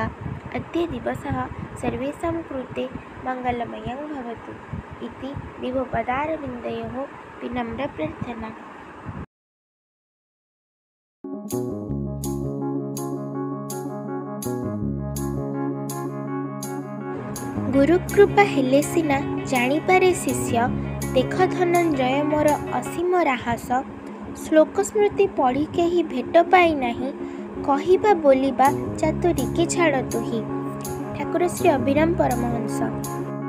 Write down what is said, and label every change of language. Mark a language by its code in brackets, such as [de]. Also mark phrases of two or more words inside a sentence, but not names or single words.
[sa] अद्य दिवसः सर्वेषां कृते मङ्गलमयं भवतु इति विभुपदारविन्दयोः विनम्रप्रार्थना। [or] ଗୁରୁକୃପା ହେଲେ ସିନା ଜାଣିପାରେ ଶିଷ୍ୟ, ଦେଖ ଧନଞ୍ଜୟ ମୋର ଅସୀମ ରହସ୍ୟ। ଶ୍ଲୋକ ସ୍ମୃତି ପଢ଼ି କେହି ଭେଟ ପାଇ ନାହିଁ, କହିବା ବୋଲିବା ଚାତୁରୀ କେ ଛାଡ଼ ତୁହି। ठाकुर श्री अभिराम परमहंस।